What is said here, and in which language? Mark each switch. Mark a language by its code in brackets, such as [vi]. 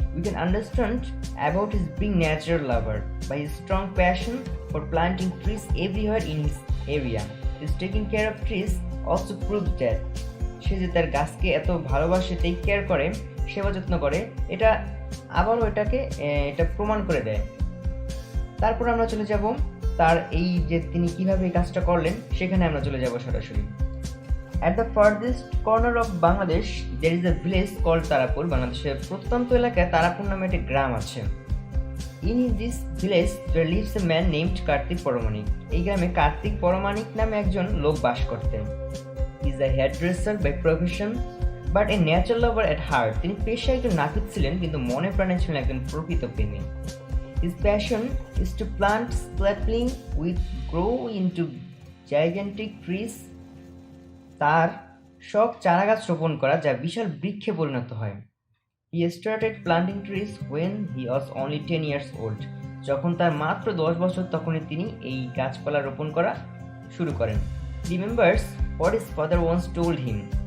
[en] We can understand about his being natural lover by his strong passion for planting trees everywhere in his area. His taking care of trees also proves that [bn] সে যে তার গাছকে এত ভালোবাসে, take care করে, সেবা যত্ন করে, এটা আবারও এটা প্রমাণ করে দেয়। তারপর আমরা চলে যাব তার এই যে তিনি কিভাবে এই কাজটা করলেন, সেখানে আমরা চলে যাব সরাসরি। [en] At the farthest corner of Bangladesh, there is a village called Tarapur. [bn] বাংলাদেশের প্রত্যন্ত এলাকায় তারাপুর নামে একটি গ্রাম আছে। [en] In this village there lives a man named Kartik Paramanik. [bn] এই গ্রামে কার্তিক পরমাণিক নামে একজন লোক বাস করতেন। [en] He is a hairdresser by profession but a natural lover at heart. [bn] তিনি পেশায় একজন নাপিত ছিলেন, কিন্তু মনে প্রাণে ছিলেন একজন প্রকৃত প্রেমী। [en] His passion is to plant sapling which grow into gigantic trees. [bn] তার শখ চারাগাছ রোপণ করা, যা বিশাল বৃক্ষে পরিণত হয়। [en] He started planting trees when he was only 10 years old. [bn] যখন তার মাত্র 10 বছর, তখনই তিনি এই গাছপালা রোপণ করা শুরু করেন। [en] Remembers what his father once told him.